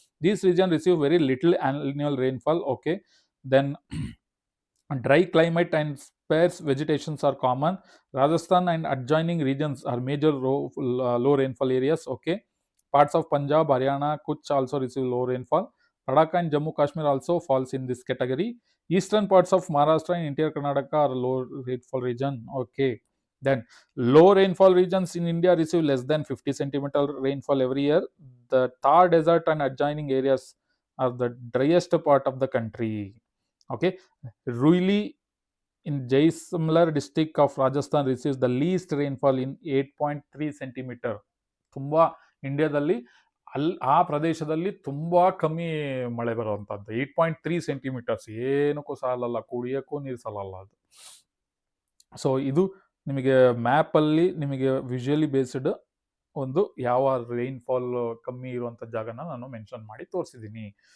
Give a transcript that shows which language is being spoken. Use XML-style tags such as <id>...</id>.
<kn>These region receive very little annual rainfall. Okay, then dry climate and</kn> <en>sparse vegetations are common. Rajasthan and adjoining regions are major low rainfall areas. Okay, parts of Punjab, Haryana, Kutch also receive low rainfall. Ladakh and Jammu Kashmir also falls in this category. Eastern parts of Maharashtra and interior Karnataka are low rainfall region. Okay, then low rainfall regions in India receive less than 50 centimeter rainfall every year. The Thar Desert and adjoining areas are the driest part of the country. Okay, Ruili in Jaisalmer district of Rajasthan receives the least rainfall in 8.3 centimeter.</en> <kn>ತುಂಬಾ ಇಂಡಿಯಾದಲ್ಲಿ ಆ ಪ್ರದೇಶದಲ್ಲಿ ತುಂಬಾ ಕಮ್ಮಿ ಮಳೆ ಬರುವಂತದ್ದು. 8.3 centimetres, ಏನಕ್ಕೂ ಸಾಲಲ್ಲ, ಕುಡಿಯೋಕ್ಕೂ ನೀರು ಸಾಲಲ್ಲ ಅದು. ಸೊ ಇದು ನಿಮಗೆ ಮ್ಯಾಪಲ್ಲಿ ನಿಮಗೆ ವಿಜುವಲಿ ಬೇಸ್ಡ್ ಒಂದು ಯಾವ ರೈನ್ಫಾಲ್ ಕಮ್ಮಿ ಇರುವಂಥ ಜಾಗನ ನಾನು ಮೆನ್ಷನ್ ಮಾಡಿ ತೋರಿಸಿದ್ದೀನಿ.</kn>